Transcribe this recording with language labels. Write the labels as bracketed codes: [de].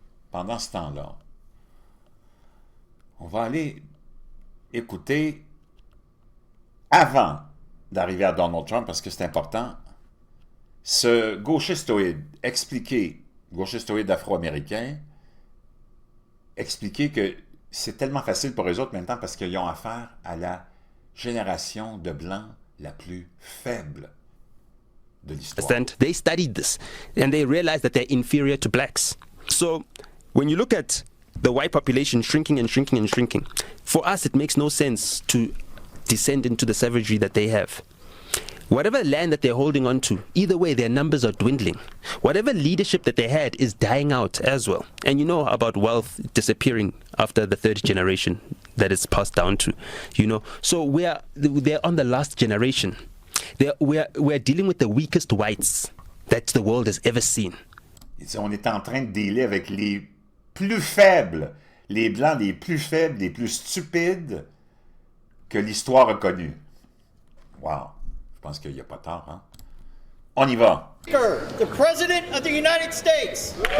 [fr] Pendant ce temps-là, on va aller écouter, avant d'arriver à Donald Trump, parce que c'est important, ce gauchistoïde gauchistoïde afro-américain, expliquer que c'est tellement facile pour eux autres maintenant parce qu'ils ont affaire à la génération de Blancs la plus faible de l'histoire. [en] They studied this and they realized that they're inferior to blacks. So when you look at the white population shrinking and shrinking and shrinking, for us it makes no sense to descend into the savagery that they have. Whatever land that they're holding on to, either way, their numbers are dwindling. Whatever leadership that they had is dying out as well. And you know about wealth disappearing after the third generation that it's passed down to, you know. So they're on the last generation. We're dealing with the weakest whites that the world has ever seen. [fr] On est en train de dealer avec les plus faibles, les Blancs les plus faibles, les plus stupides que l'histoire a connus. Wow! Je pense qu'il n'y a pas tard, hein? On y va! [en] The President of the United States!